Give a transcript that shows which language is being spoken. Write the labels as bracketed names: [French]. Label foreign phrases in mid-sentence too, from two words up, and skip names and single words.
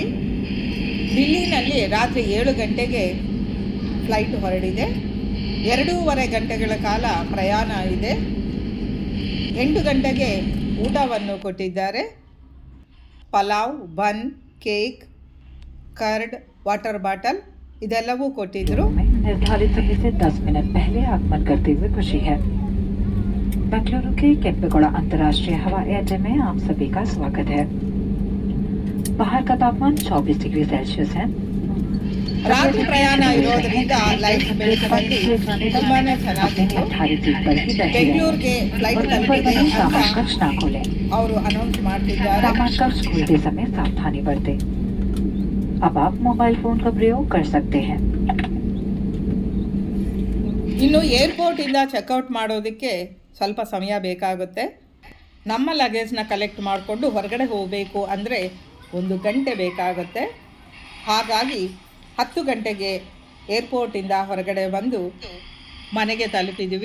[Kannada] ದಿಲ್ಲಿನಲ್ಲಿ ರಾತ್ರಿ 7 ಗಂಟೆಗೆ ಫ್ಲೈಟ್ ಹೊರಡಿದೆ. 2.5 ಗಂಟೆಗಳ ಕಾಲ ಪ್ರಯಾಣ ಇದೆ. 8 ಗಂಟೆಗೆ ಊಟವನ್ನು ಕೊಟ್ಟಿದ್ದಾರೆ. ಪಲಾವ್, ಬನ್, ಕೇಕ್, ಕರ್ಡ್, [English] water bottle [Kannada] ಇದೆಲ್ಲವೂ ಕೊಟ್ಟಿದ್ದರು. [Hindi] निर्धारित समय से 10 मिनट पहले आगमन करते हुए खुशी है। बेंगलुरु के केंपेगौड़ा अंतर्राष्ट्रीय हवाई अड्डे में आप सभी का स्वागत है। बाहर का तापमान 24 डिग्री सेल्सियस है। [Kannada] ರಾತ್ರಿ ಪ್ರಯಾಣ ಇರೋದ್ರಿಂದ ಲೈಫ್ ಬೆಳಕಿನಲ್ಲಿ ತುಂಬಾನೇ ಚೆನ್ನಾಗಿತ್ತು. ಬೆಂಗಳೂರಿಗೆ ಫ್ಲೈಟ್ ತಲುಪಿದೆ ಅಂತ ಅವರು ಅನೌನ್ಸ್ ಮಾಡ್ತಿದ್ದಾರೆ. [Hindi] सामान खोलते समय सावधानी बरतें। अब आप [English] mobile phone [Hindi] का प्रयोग कर सकते हैं। [Kannada] ಇನ್ನು ಏರ್ಪೋರ್ಟಿಂದ ಚೆಕ್ಔಟ್ ಮಾಡೋದಕ್ಕೆ ಸ್ವಲ್ಪ ಸಮಯ ಬೇಕಾಗುತ್ತೆ. ನಮ್ಮ ಲಗೇಜ್ನ ಕಲೆಕ್ಟ್ ಮಾಡಿಕೊಂಡು ಹೊರಗಡೆ ಹೋಗಬೇಕು ಅಂದರೆ 1 ಗಂಟೆ ಬೇಕಾಗುತ್ತೆ. ಹಾಗಾಗಿ 10 ಗಂಟೆಗೆ ಏರ್ಪೋರ್ಟಿಂದ ಹೊರಗಡೆ ಬಂದು ಮನೆಗೆ ತಲುಪಿದ್ವಿ.